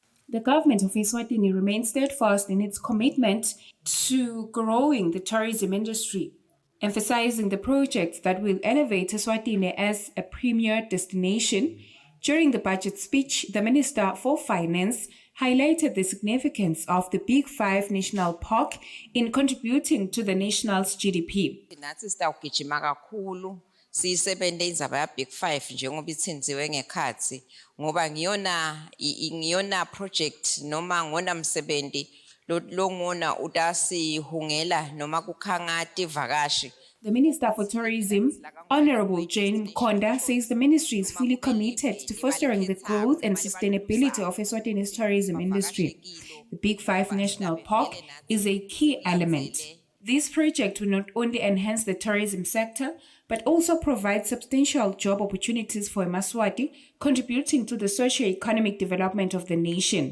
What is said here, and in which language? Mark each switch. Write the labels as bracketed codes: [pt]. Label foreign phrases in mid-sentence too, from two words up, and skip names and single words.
[en] The government of Eswatini remains steadfast in its commitment to growing the tourism industry, emphasizing the projects that will elevate Eswatini as a premier destination. During the budget speech, the Minister for Finance highlighted the significance of the Big Five National Park in contributing to the national's GDP. [ss] Nathi sitawugijima kakhulu siyisebente indzaba ya Big Five njengoba itsinziwe ngekhatsi ngoba ngiyona project noma ngona msebenzi longona utasihungela noma kukhanga tivakashi. [en] The Minister for Tourism, Honorable Jane Mkonda, says the ministry is fully committed to fostering the growth and sustainability of Eswatini's tourism industry. The Big Five National Park is a key element. This project will not only enhance the tourism sector, but also provide substantial job opportunities for Eswatini, contributing to the socio-economic development of the nation.